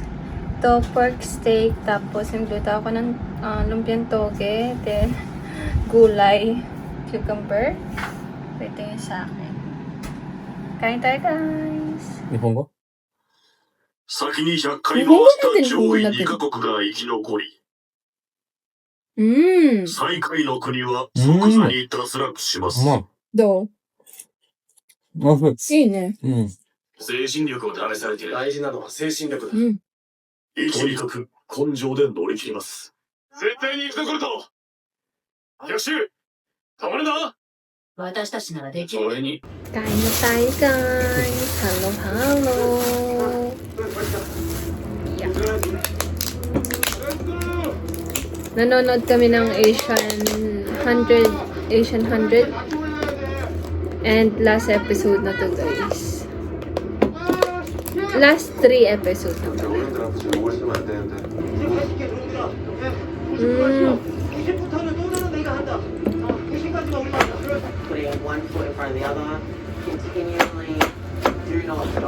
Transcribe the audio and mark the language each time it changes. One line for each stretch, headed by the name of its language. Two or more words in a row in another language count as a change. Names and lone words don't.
Filipino: Ito, pork steak. Tapos, nagluto ako ng lumpiang toge. Then, gulay. Cucumber. Ito yung sa akin. Kain tayo, guys.
Japanese: 日本語先に100回回した上位2カ国が生き残り、最下位の国は即座に脱落します。まどうあ。あ、いいね。うん。精神力を試されている。大事なのは精神力だ。とにかく根性で乗り切ります。絶対に生き残ると逆襲止まるな。私たちならできる。それに
Filipino: Kain na tayo, guys.
English: Hello, hello.
Filipino: Yeah. Nanonood kami ng Asian 100.
English: And last episode
Filipino: na to,
English: guys. Last 3 episode
Filipino: na to.
English: Putting one foot in front of the other, continually do not stop.